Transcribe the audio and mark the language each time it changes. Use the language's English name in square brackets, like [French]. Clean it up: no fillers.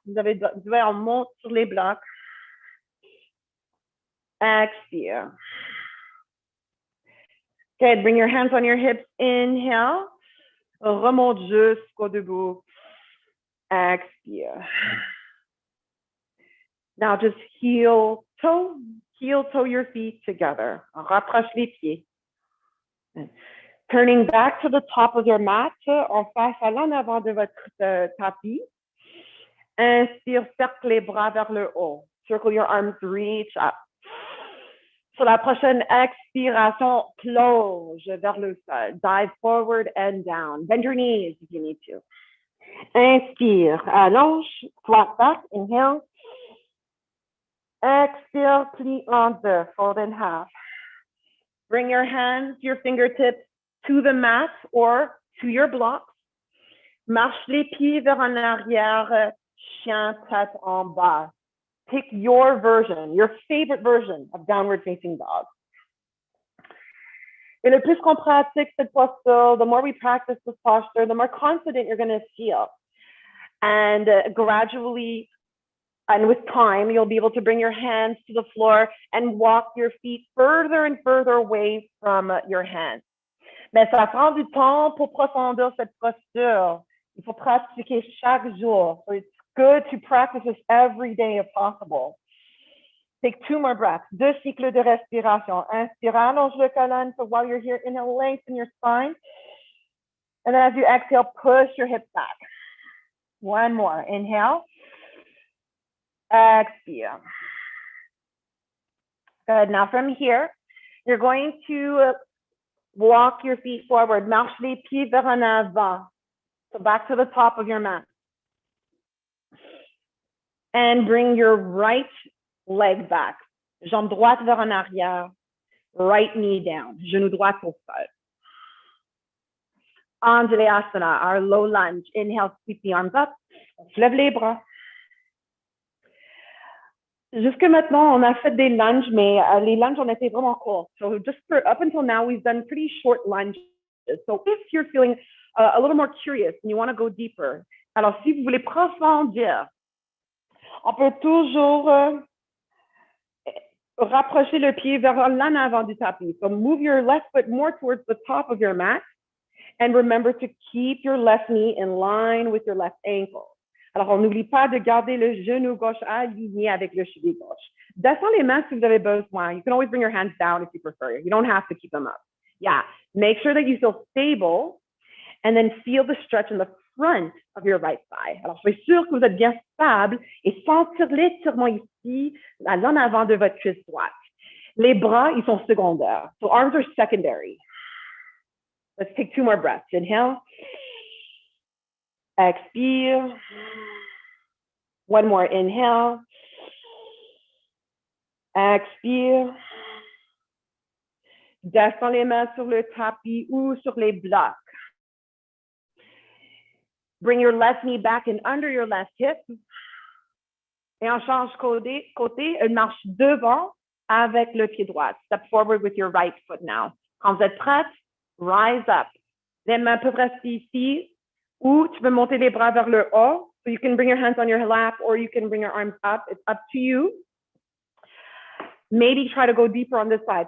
[French] Vous avez on monte sur les blocs. Expire. [English] Good. Bring your hands on your hips. Inhale. [French] Remonte jusqu'au debout. Expire. [English] Now just heel toe your feet together. [French] Rapproche les pieds. [English] Turning back to the top of your mat, [French] en face à l'en avant de votre tapis. Inspire, cercle les bras vers le haut. [English] Circle your arms, reach up. [French] Sur la prochaine expiration, plonge vers le sol. [English] Dive forward and down. Bend your knees if you need to. [French] Inspire, allonge, [English] flat back, inhale. Exhale, [French] plie en deux, [English] fold in half. Bring your hands, your fingertips to the mat or to your blocks. [French] Marche les pieds vers en arrière, chien tête en bas. [English] Pick your version, your favorite version of downward facing dog. [French] Et le plus qu'on pratique cette posture, [English] the more we practice this posture, the more confident you're going to feel. And gradually, and with time, you'll be able to bring your hands to the floor and walk your feet further and further away from your hands. [French] Mais ça prend du temps pour profondir cette posture. Il faut pratiquer chaque jour. [English] So it's good to practice this every day if possible. Take 2 more breaths. [French] 2 cycles de respiration. Inspire, allonge le colonne. [English] So while you're here, inhale, lengthen your spine. And then as you exhale, push your hips back. 1 more. Inhale. Expire. Good. Now from here, you're going to walk your feet forward. [French] Marche les pieds vers en avant. [English] So back to the top of your mat. And bring your right leg back. [French] Jambe droite vers en arrière. [English] Right knee down. [French] Genou droit au sol. [English] Anjalayasana, our low lunge. Inhale, sweep the arms up. [French] On se lève les bras. Jusque maintenant, on a fait des lunges, mais les lunges ont été vraiment courts. [English] So just up until now, we've done pretty short lunges. So if you're feeling a little more curious and you want to go deeper, [French] alors si vous voulez profondir, on peut toujours rapprocher le pied vers l'en avant du tapis. [English] So move your left foot more towards the top of your mat. And remember to keep your left knee in line with your left ankle. [French] Alors, on n'oublie pas de garder le genou gauche aligné avec le cheville gauche. Descends les mains si vous avez besoin. [English] You can always bring your hands down if you prefer. You don't have to keep them up. Yeah, make sure that you feel stable and then feel the stretch in the front of your right thigh. [French] Alors, soyez sûr que vous êtes bien stable et sentir l'étirement ici, à l'en avant de votre cuisse droite. Les bras, ils sont secondaires. [English] So arms are secondary. Let's take 2 more breaths. Inhale. Expire. 1 more. Inhale. Expire. [French] Descends les mains sur le tapis ou sur les blocs. [English] Bring your left knee back and under your left hip. [French] Et on change côté, une marche devant avec le pied droit. [English] Step forward with your right foot now. [French] Quand vous êtes prête, [English] rise up. [French] Les mains peuvent rester ici. Ou tu peux monter les bras vers le haut. [English] So you can bring your hands on your lap or you can bring your arms up. It's up to you. Maybe try to go deeper on this side.